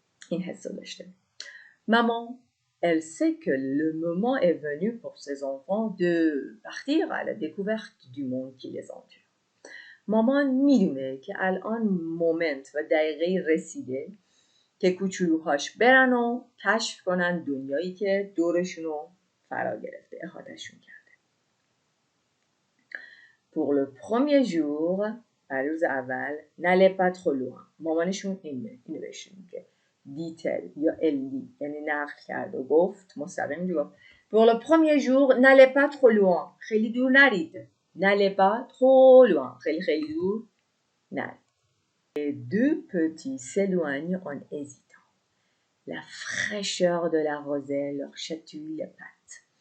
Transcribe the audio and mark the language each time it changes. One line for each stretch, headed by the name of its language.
Persian: این حس رو داشته
French: maman elle sait que le moment est venu pour ses enfants de partir à la découverte du monde qui les entoure.
Persian: مامان میدونه که الان مومنت و دقیقه رسیده که کوچولوهاش برن و کشف کنن دنیایی که دورشونو فرا گرفته احاطه‌شون کرده.
French: Pour le premier jour
Persian: برای روز اول
French: n'allez pas trop loin.
Persian: مامانشون اینو بهشون میگه دیتل یا الی یعنی نقل کرد و گفت مستقیم گفت
French: pour le premier jour n'allez pas trop loin
Persian: خیلی دور نرید
French: n'allez pas trop loin خیلی دور نرید les deux petits s'éloignent en hésitant la fraîcheur de la rosée leur chatouille les pattes